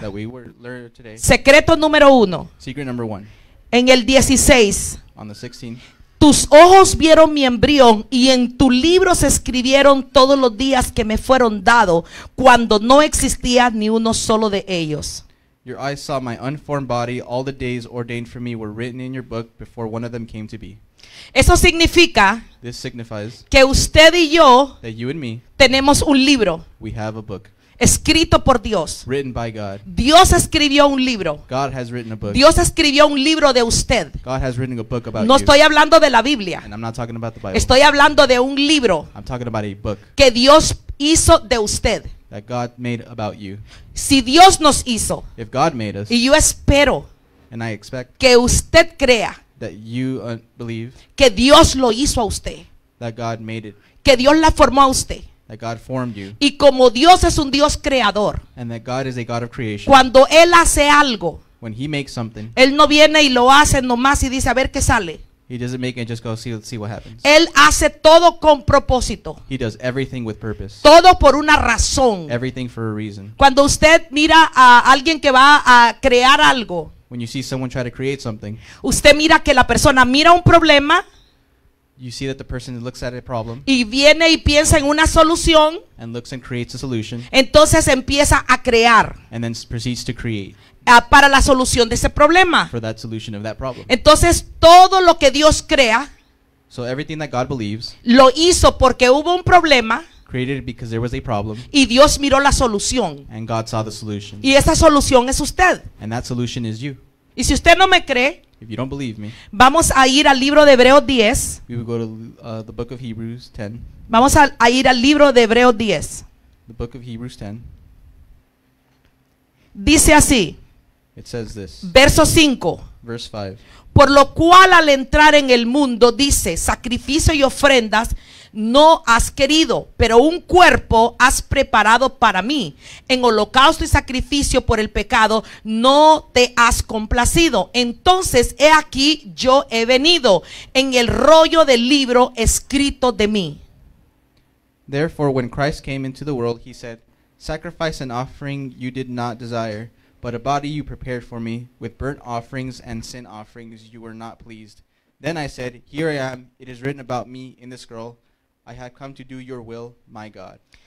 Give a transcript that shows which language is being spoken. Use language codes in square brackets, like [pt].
[en] that we learned today, [es] secreto número 1, [en] secret number 1, [es] en el 16. [en] on the 16th, [es] Tus ojos vieron mi embrión y en tu libro se escribieron todos los días que me fueron dados cuando no existía ni uno solo de ellos. [en] your eyes saw my unformed body. All the days ordained for me were written in your book before one of them came to be. [es] Eso significa [en] This signifies [es] que usted y yo [en] that you and me, [es] tenemos un libro [en] we have a book [es] escrito por Dios. [en] written by God. [es] Dios escribió un libro. [en] God has written a book. [es] Dios escribió un libro de usted. [en] God has written a book about [es] No [en] you. [es] estoy hablando de la Biblia. [en] And I'm not talking about the Bible. [es] Estoy hablando de un libro [en] I'm talking about a book [es] que Dios hizo de usted. [en] that God made about you. [es] Si Dios nos hizo, [en] If God made us, [es] y yo espero [en] and I expect [es] que usted crea [en] that you believe [es] que Dios lo hizo a usted, [en] that God made it, [es] que Dios la formó a usted. [en] that God formed you, [es] Y como Dios es un Dios creador, [en] and that God is a God of creation. [es] cuando Él hace algo, [en] When He makes something, [es] Él no viene y lo hace nomás y dice a ver qué sale. [en] He doesn't make it and just go see what happens. [es] Él hace todo con propósito, [en] He does everything with purpose, [es] todo por una razón. [en] everything for a reason. [es] Cuando usted mira a alguien que va a crear algo, [en] When you see someone try to create something, [es] usted mira que la persona mira un problema [en] you see that the person looks at a problem [es] y viene y piensa en una solución, [en] and looks and creates a solution, [es] entonces empieza a crear [en] and then proceeds to create [es] para la solución de ese problema. [en] for that solution of that problem. [es] Entonces todo lo que Dios crea [en] So everything that God believes, [es] lo hizo porque hubo un problema [en] created because there was a problem, [es] y Dios miró la solución. [en] and God saw the solution. [es] Y esa solución es usted. [en] And that solution is you. [es] Y si usted no me cree, [en] If you don't believe me, [es] vamos a ir al libro de Hebreos 10. [en] we will go to the book of Hebrews 10. [es] Vamos a ir al libro de Hebreos 10. [en] The book of Hebrews 10. [es] Dice así, [en] It says this, [es] verso 5. [en] verse 5. [es] Por lo cual al entrar en el mundo dice, sacrificio y ofrendas no has querido, pero un cuerpo has preparado para mí. En holocausto y sacrificio por el pecado no te has complacido. Entonces he aquí yo he venido en el rollo del libro escrito de mí. [en] Therefore, when Christ came into the world, he said, Sacrifice and offering you did not desire, but a body you prepared for me. With burnt offerings and sin offerings you were not pleased. Then I said, Here I am. It is written about me in the scroll. I have come to do your will, my God.